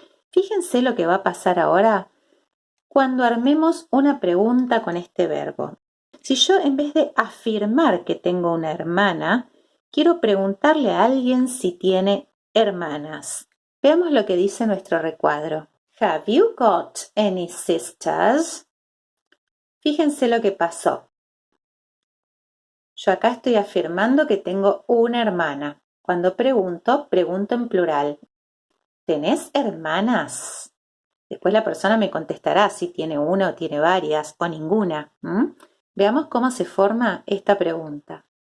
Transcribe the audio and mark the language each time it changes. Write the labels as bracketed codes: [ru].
[es] Fíjense lo que va a pasar ahora cuando armemos una pregunta con este verbo. Si yo, en vez de afirmar que tengo una hermana, quiero preguntarle a alguien si tiene hermanas. Veamos lo que dice nuestro recuadro. [en] Have you got any sisters? [es] Fíjense lo que pasó. Yo acá estoy afirmando que tengo una hermana. Cuando pregunto, pregunto en plural. ¿Tenés hermanas? Después la persona me contestará si tiene una o tiene varias o ninguna. Veamos cómo se forma esta pregunta.